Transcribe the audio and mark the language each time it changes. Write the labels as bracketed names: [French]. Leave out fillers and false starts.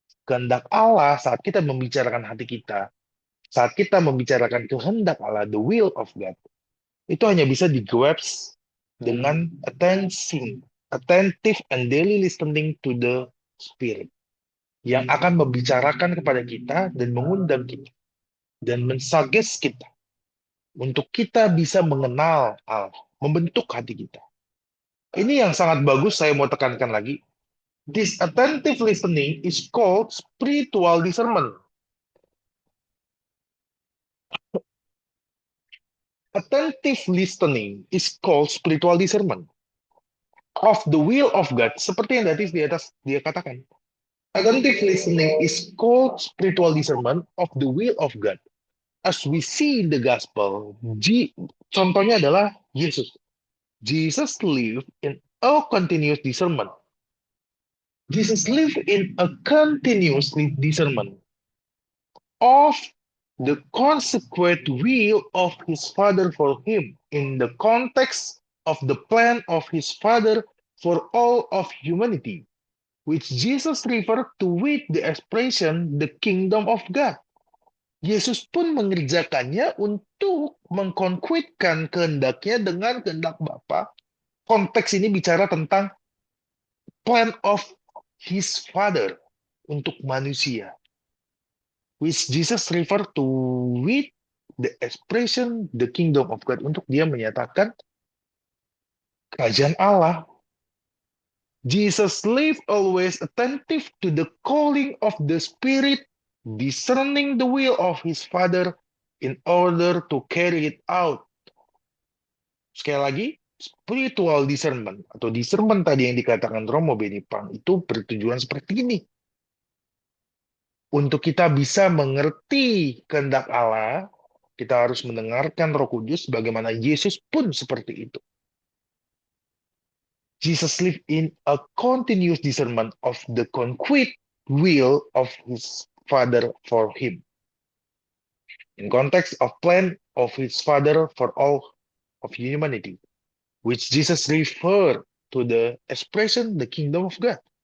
[Indonesian] kehendak Allah saat kita membicarakan hati kita, saat kita membicarakan kehendak Allah, [English] the will of God, [Indonesian] itu hanya bisa di-grasp dengan [English] attentive and daily listening to the Spirit, [Indonesian] yang akan membicarakan kepada kita dan mengundang kita dan mensuggest kita untuk kita bisa mengenal Allah, membentuk hati kita. Ini yang sangat bagus, saya mau tekankan lagi. [English] This attentive listening is called spiritual discernment. Attentive listening is called spiritual discernment of the will of God, [Indonesian] seperti yang tadi di atas dia katakan. [English] Attentive listening is called spiritual discernment of the will of God. As we see in the gospel, [Indonesian] contohnya adalah Yesus. [English] Jesus lived in a continuous discernment. Jesus lived in a continuous discernment of the consequent will of his Father for him in the context of the plan of his Father for all of humanity, which Jesus referred to with the expression the kingdom of God. [Indonesian] Yesus pun mengerjakannya untuk mengkonkuitkan kehendaknya dengan kehendak Bapa. Konteks ini bicara tentang [English] plan of his Father [Indonesian] untuk manusia, [English] which Jesus refer to with the expression the kingdom of God, [Indonesian] untuk dia menyatakan kerajaan Allah. [English] Jesus lived always attentive to the calling of the Spirit, discerning the will of his Father in order to carry it out. [Indonesian] Sekali lagi, spiritual discernment atau discernment tadi yang dikatakan Romo Benipang itu bertujuan seperti ini. Untuk kita bisa mengerti kehendak Allah, kita harus mendengarkan Roh Kudus, bagaimana Yesus pun seperti itu. [English] Jesus lived in a continuous discernment of the concrete will of his Father for him. In context of plan of his Father for all of humanity, which Jesus referred to the expression the kingdom of God.